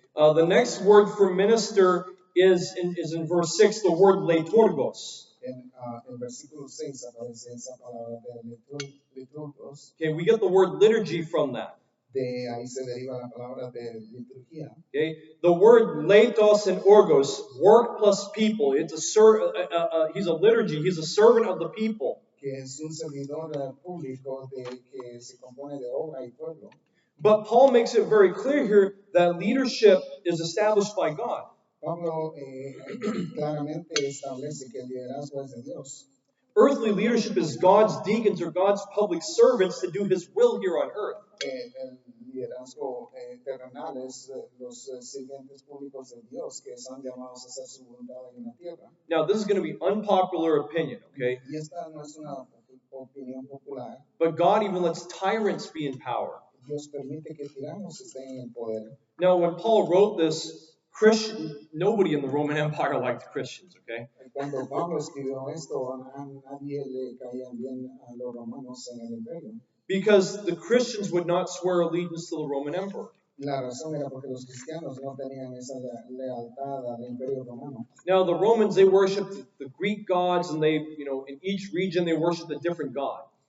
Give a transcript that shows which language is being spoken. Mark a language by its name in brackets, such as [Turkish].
[English] The next word for minister is in verse 6, the word leiturgos. [Spanish] En versículo 6 aparece esa palabra de liturgos. [English] Okay, we get the word liturgy from that. [Spanish] De ahí se deriva la palabra de liturgia. [English] Okay, the word leitos and orgos, work plus people. It's he's a liturgy. He's a servant of the people. [Spanish] Que es un servidor público que se compone de obra y pueblo. [English] But Paul makes it very clear here that leadership is established by God. [Spanish] Pablo claramente establece que el liderazgo es de Dios. [English] Earthly leadership is God's deacons or God's public servants to do His will here on earth. [Spanish] El liderazgo terrenal es los sirvientes públicos de Dios que son llamados a hacer su voluntad en la tierra. [English] Now, this is going to be unpopular opinion, okay? [Spanish] Y esta no es una opinión popular. [English] But God even lets tyrants be in power. [Spanish] Dios permite que tiranos estén en el poder. [English] Now, when Paul wrote this, nobody in the Roman Empire liked Christians, okay? [Spanish] Cuando Pablo escribió esto, a nadie le caían bien a los romanos en el imperio. [English] Because the Christians would not swear allegiance to the Roman emperor. [Spanish] La razón era porque los cristianos no tenían esa lealtad al imperio romano. [English] Now, the Romans, they worshipped the Greek gods, and they, in each region, they worshipped a different god.